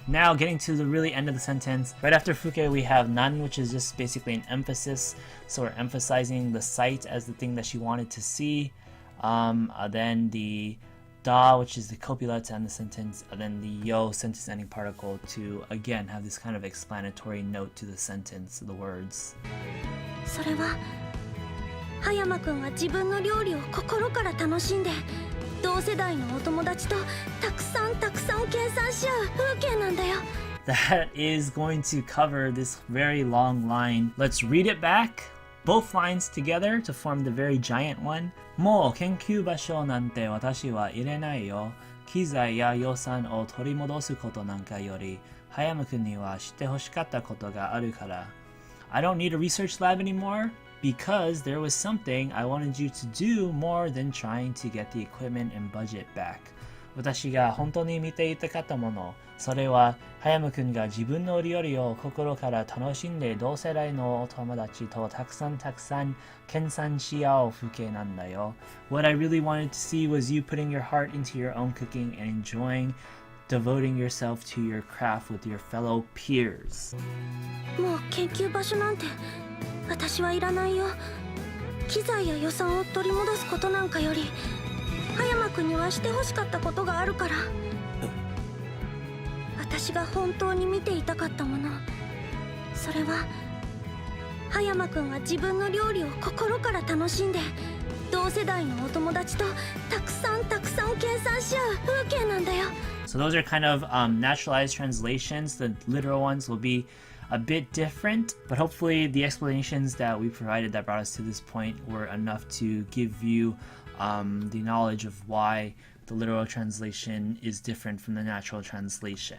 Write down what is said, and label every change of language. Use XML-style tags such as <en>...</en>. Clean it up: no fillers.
<en>Now getting to the really end of the sentence, right after fuukei we have nan, which is just basically an emphasis. So we're emphasizing the sight as the thing that she wanted to see. Then the da, which is the copula to end the sentence, and then the yo, sentence ending particle, to again have this kind of explanatory note to the sentence, the words.</en> <ja>それは葉山くんが自分の料理を心から楽しんで同世代のお友達とたくさん計算し合う風景なんだよ。</ja> <en>That is going to cover this very long line. Let's read it back, both lines together to form the very giant one.</en> <ja>もう研究場所なんて私はいらないよ。機材や予算を取り戻すことなんかより葉山君にはしてほしかったことがあるから。</ja> <en>I don't need a research lab anymore because there was something I wanted you to do more than trying to get the equipment and budget back.</en> <ja>私が本当に見ていたかったもの、それは葉山くんが自分の料理を心から楽しんで同世代のお友達とたくさん研鑽し合う風景なんだよ。</ja> <en>What I really wanted to see was you putting your heart into your own cooking and enjoying devoting yourself to your craft with your fellow peers.</en> <ja>もう研究場所なんて私はいらないよ。機材や予算を取り戻すことなんかより葉山くんにはしてほしかったことがあるから。私が本当に見ていたかったもの、それは葉山くんが自分の料理を心から楽しんで同世代のお友達とたくさん計算し合う風景なんだよ。</ja> <en>So those are kind of naturalized translations. The literal ones will be a bit different, but hopefully the explanations that we provided that brought us to this point were enough to give you the knowledge of why the literal translation is different from the natural translation.</en>